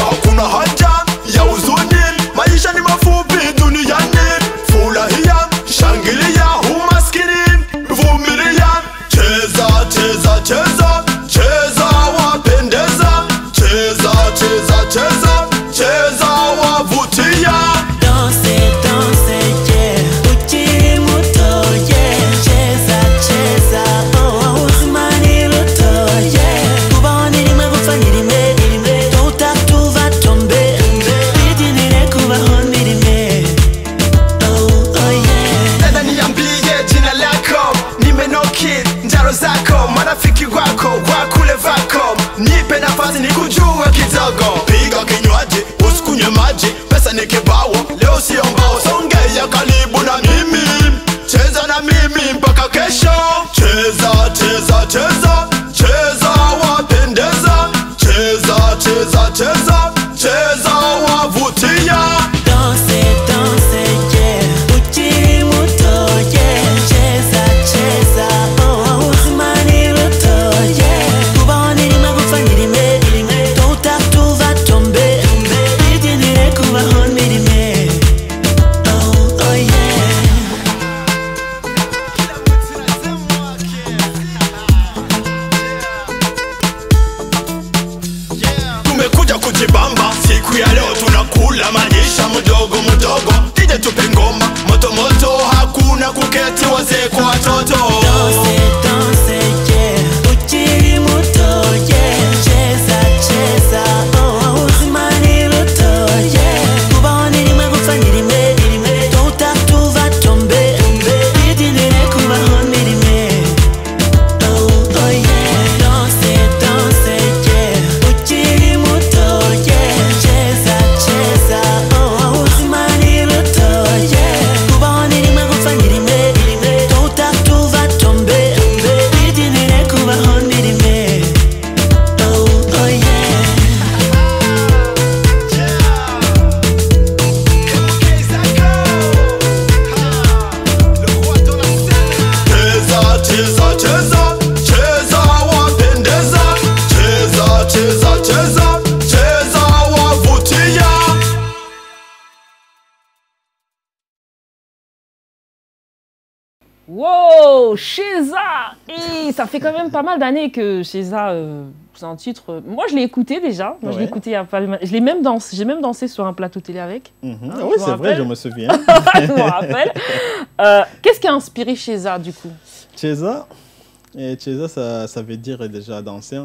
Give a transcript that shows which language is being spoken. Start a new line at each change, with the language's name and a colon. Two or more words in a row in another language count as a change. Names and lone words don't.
Swahili: Kuna haja ya huzuni, maisha ni mafupi duniani. Furahia, shangilia, umaskini vumilia. Cheza, cheza, cheza, cheza wapendeza. Cheza, cheza, cheza, cheza wavutia.
French: Danse, danse,
Rundi: yeah, ukiri muto, yeah.
Swahili: Cheza, cheza, oh, uzimani luto, yeah.
Rundi: Kubaho nirime gupfa nirime, tutatuva tombe, bidinire kubaho nirime, oh yeah.
Swahili: Dada niambie jina lako, nimenoki njaro zako, marafiki wako wakule vako, nipe nafasi nikujue kidogo. Piga kinywaji usikunywe maji, pesa ni kibao, leo sio mbao. Songea karibu na mimi, cheza na mimi mpaka kesho. Cheza, cheza, cheza, cheza wapendeza. Cheza, cheza, cheza, cheza wavutia.
French: Danse, danse,
Rundi: yeah, ukiri muto, yeah.
Swahili: Cheza, cheza, oh, uzimani luto, yeah.
Rundi: Kubaho nirime gupfa nirime, tutatuva tombe, bidinire kubaho nirime, oh yeah.
Swahili: Tumekuja kujibamba siku ya leo, tunakula maisha mdogo mdogo. Tije tupe ngoma moto moto, hakuna kuketi wazee kwa watoto.
French: Danse, danse,
Rundi: yeah, ukiri muto, yeah.
Swahili: Cheza, cheza, oh, uzimani luto, yeah.
Rundi: Kubaho nirime gupfa nirime, tutatuva tombe, bidinire kubaho nirime,
English: oh yeah.
French: Danse, danse,
Rundi: yeah, ukiri muto, yeah.
Swahili: Cheza, cheza, oh, uzimani luto, yeah.
Rundi: Kubaho nirime gupfa nirime, tutatuva tombe, bidinire kubaho nirime,
English: oh yeah.
Swahili: Cheza, cheza, cheza, cheza wapendeza. Cheza, cheza, cheza, cheza wavutia. Wow, Cheza!
French: Et ça fait quand même pas mal d'années que Cheza, c'est un titre. Moi, je l'ai écouté déjà. Moi, je l'ai Ouais. écouté il y a pas. Je l'ai même dansé. J'ai même dansé sur un plateau télé avec. Ah je oui, me c'est vrai, rappelle. je me souviens. Je me rappelle. Qu'est-ce qui a inspiré Cheza du coup? Cheza, ça veut dire déjà danser.